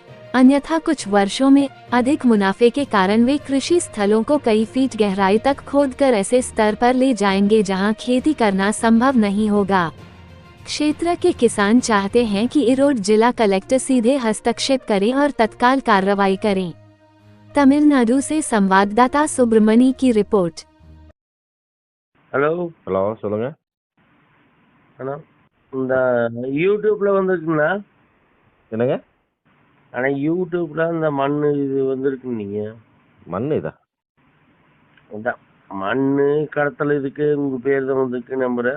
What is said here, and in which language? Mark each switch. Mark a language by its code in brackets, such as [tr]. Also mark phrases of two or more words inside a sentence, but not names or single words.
[hi] अन्यथा कुछ वर्षों में अधिक मुनाफे के कारण वे कृषि स्थलों को कई फीट गहराई तक खोदकर ऐसे स्तर पर ले जाएंगे जहां खेती करना संभव नहीं होगा। क्षेत्र के किसान चाहते हैं कि इरोड जिला कलेक्टर सीधे हस्तक्षेप करें और तत्काल कार्रवाई करें। तमिलनाडु से संवाददाता सुब्रमणी की रिपोर्ट। [ta] ஹலோ ஹலோ சொல்லுங்க. அண்ணா இந்த யூடியூப்ல வந்துருக்குங்களா? என்னங்க? ஆனால் யூடியூப்ல இந்த மண் இது வந்திருக்கு. நீங்கள் மண் இதா? அதான் மண் கடத்தல் இதுக்கு உங்கள் பேர் தான் வந்திருக்கு நம்புகிறேன்.